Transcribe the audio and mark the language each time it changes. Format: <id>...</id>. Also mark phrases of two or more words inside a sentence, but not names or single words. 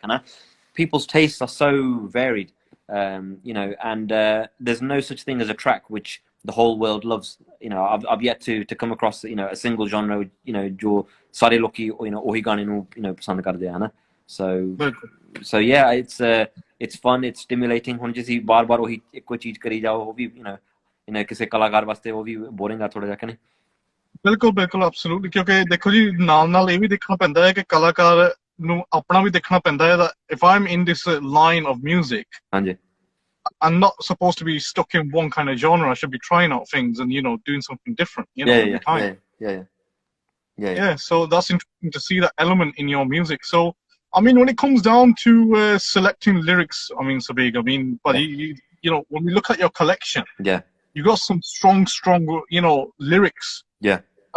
<en>People's tastes are so varied, you know, and there's no such thing as a track which the whole world loves. You know, I've yet to come across, you know, a single genre, you know,</en> <pa>ਜੋ ਸਾਰੇ ਲੋਕੀ,</pa> <en>you know,</en> <pa>ਓਹੀ ਗਾਣੇ ਨੂੰ,</pa> <en>you know,</en> <pa>ਪਸੰਦ ਕਰਦੇ ਹੈ ਨਾ.</pa> <en>So yeah, it's fun, it's stimulating.</en> <pa>ਹੁਣ ਜਿਸੀ ਬਾਰ ਓਹੀ ਇੱਕੋ ਚੀਜ਼ ਕਰੀ ਜਾਓ, ਵੋ ਭੀ,</pa> <en>you know,</en> <pa>ਕਿਸੇ ਕਲਾਕਾਰ ਵਾਸਤੇ ਉਹ ਵੀ ਬੋਰਿੰਗ ਆ ਥੋੜਾ ਜਿਹਾ ਕਿ ਨਹੀਂ ਬਿਲਕੁਲ absolutely, ਕਿਉਂਕਿ ਦੇਖੋ ਜੀ ਨਾਲ ਇਹ ਵੀ ਦੇਖਣਾ ਪੈਂਦਾ ਹੈ ਕਿ ਕਲਾਕਾਰ ਨੂੰ ਆਪਣਾ ਵੀ ਦੇਖਣਾ ਪੈਂਦਾ ਹੈ</pa> <en>that if I'm in this line of music,</en> <pa>ਹਾਂਜੀ</pa> <en>I'm not supposed to be stuck in one kind of genre. I should be trying out things and, you know, doing something different, you know, every time. Yeah, so that's interesting to see that element in your music. So I mean, when it comes down to selecting lyrics, I mean, Subaig, I mean, but you know, when we look at your collection, you got some strong, you know, lyrics.</en>